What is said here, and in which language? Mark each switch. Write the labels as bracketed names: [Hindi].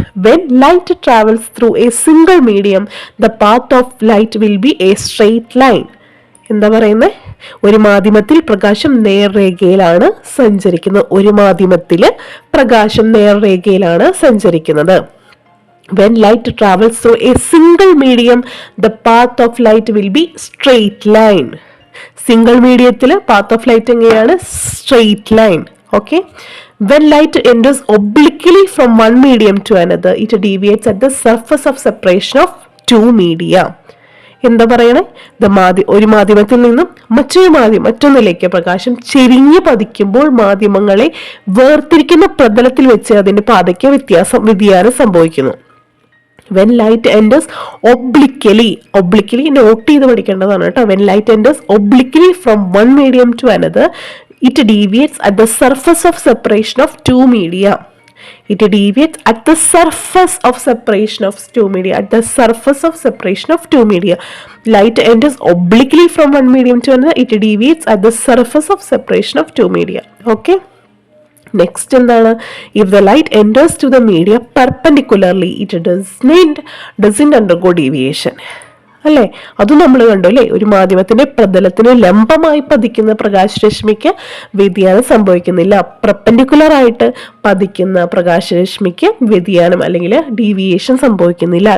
[English] When light travels through a single medium the path of light will be a straight line. [Malayalam] എന്താ പറയുന്നത്? ഒരു മാധ്യമത്തിൽ പ്രകാശം നേർരേഖയിലാണ് സഞ്ചരിക്കുന്നത്. ഒരു മാധ്യമത്തില് പ്രകാശം നേർരേഖയിലാണ് സഞ്ചരിക്കുന്നത്. [English] When light travels through a single medium, the path of light will be straight line. Single medium path of light [Malayalam] എങ്ങനെയാണ്? [English] Straight line. Okay. When light enters obliquely from one medium to another, it deviates at the surface of separation of two media. [Malayalam] എന്താ പറയണേ? ഒരു മാധ്യമത്തിൽ നിന്നും മറ്റൊന്നിലേക്ക് പ്രകാശം ചെരിഞ്ഞ് പതിക്കുമ്പോൾ മാധ്യമങ്ങളെ വേർതിരിക്കുന്ന പ്രതലത്തിൽ വെച്ച് അതിന്റെ പാതയ്ക്ക് വ്യതിയാനം സംഭവിക്കുന്നു. [English] When light enters obliquely note [Malayalam] ചെയ്ത് പഠിക്കേണ്ടതാണ് കേട്ടോ. [English] When light enters obliquely from one medium to another, it deviates at the surface of separation of two media. It deviates at the surface of separation of two media. At the surface of separation of two media. Light enters obliquely from one medium to another. It deviates at the surface of separation of two media. Okay. Next [Malayalam] എന്താണ്? [English] If the light enters to the media perpendicularly it doesn't undergo deviation. [Malayalam] അല്ലേ? അതും നമ്മൾ കണ്ടു അല്ലേ? ഒരു മാധ്യമത്തിന്റെ പ്രതലത്തിന് ലംബമായി പതിക്കുന്ന പ്രകാശരശ്മിക്ക് വ്യതിയാനം സംഭവിക്കുന്നില്ല. പെർപെൻഡിക്കുലർ ആയിട്ട് പതിക്കുന്ന പ്രകാശരശ്മിക്ക് വ്യതിയാനം അല്ലെങ്കിൽ ഡീവിയേഷൻ സംഭവിക്കുന്നില്ല.